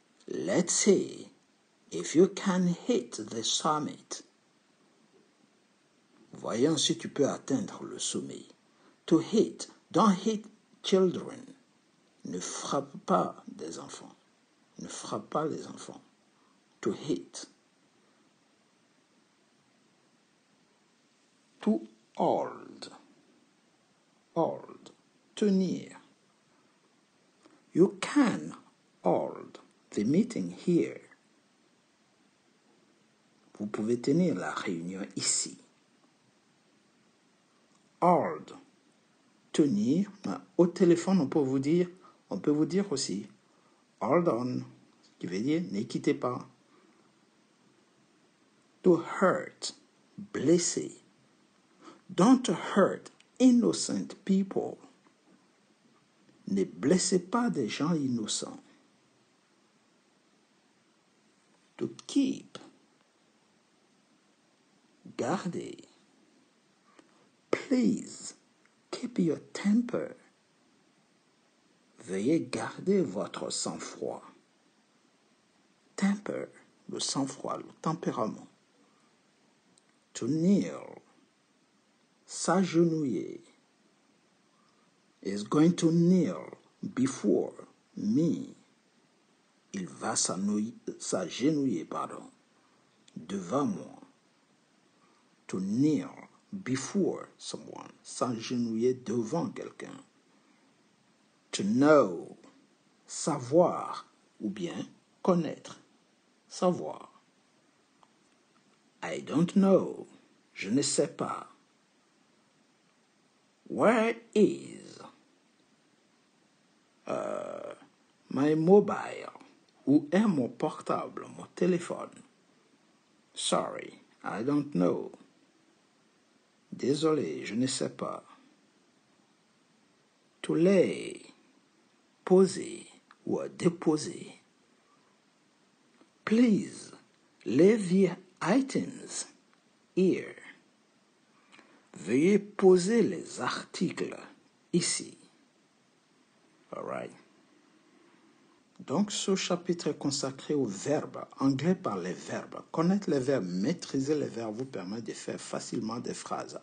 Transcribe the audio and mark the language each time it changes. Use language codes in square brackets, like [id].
[en] Let's see if you can hit the summit. [fr] Voyons si tu peux atteindre le sommet. [en] To hit, don't hit children. [fr] Ne frappe pas des enfants. Ne frappe pas les enfants. [en] To hit. To hold. Hold. Tenir. You can hold the meeting here. [fr] Vous pouvez tenir la réunion ici. Hold. Tenir. Au téléphone, on peut vous dire aussi [en] hold on, [fr] qui veut dire ne quittez pas. [en] To hurt. Blesser. Don't hurt innocent people. [fr] Ne blessez pas des gens innocents. [en] To keep. [fr] Garder. [en] Please, keep your temper. [fr] Veuillez garder votre sang-froid. Temper, le sang-froid, le tempérament. [en] To kneel. [fr] S'agenouiller. [en] Is going to kneel before me. [fr] Il va s'agenouiller, devant moi. [en] To kneel before someone. [fr] S'agenouiller devant quelqu'un. [en] To know. [fr] Savoir ou bien connaître. Savoir. [en] I don't know. [fr] Je ne sais pas. [en] Where is my mobile? [fr] Où est mon portable, mon téléphone? [en] Sorry, I don't know. [fr] Désolé, je ne sais pas. [en] To lay. [fr] Poser ou déposer. [en] Please, leave your items here. [fr] Veuillez poser les articles ici. [en] All right. [fr] Donc, ce chapitre est consacré aux verbes. Anglais par les verbes. Connaître les verbes, maîtriser les verbes vous permet de faire facilement des phrases.